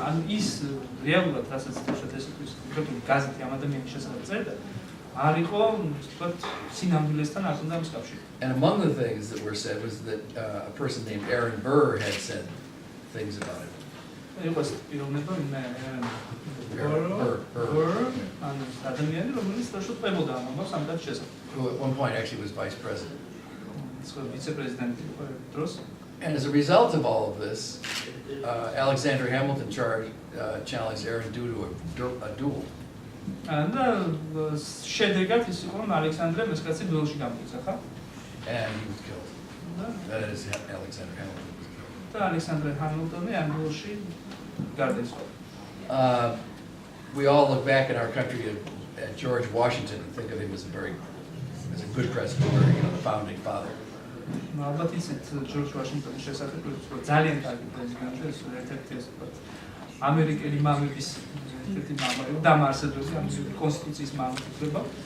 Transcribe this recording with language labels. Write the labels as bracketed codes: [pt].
[ka] ის რეალურად რასაც შესაძლოა კონკრეტული გაზეთი ამ ადამიანის შესახებ წერდა, არ იყო, ვთქვათ, სინამდვილესთან არ უნდა მსგავსი. [en] And among the things that were said was that a person named Aaron Burr had said things about him. [ka] იყო პიროვნება Burr, ადამიანი, რომელიც თვითონ ყვებოდა ამ ამბავს ამ კაცის შესახებ. [en] Who at one point actually was vice president. [ka] ვიცე-პრეზიდენტი იყო დროს. [en] And as a result of all of this, Alexander Hamilton challenged Aaron to a duel. [ka] და შედეგად ის იყო, რომ ალექსანდრემ ეს კაცი დუელში გამოიცა, ხა? [en] And he was killed. That is, Alexander Hamilton was killed. [ka] და ალექსანდრე ჰამილტონი ამ დუელში გარდაიცვალა. [en] We all look back in our country at George Washington and think of him as a good president, or the founding father. [ka] ალბათ ისეთ ჯორჯ ვაშინგტონის შესახებ, რომ ძალიან კარგი პრეზიდენტი, ეს ერთ-ერთი ამერიკელი მამების ერთ-ერთი მამა, დამაარსებელი ამერიკის კონსტიტუციის მამა იქნება.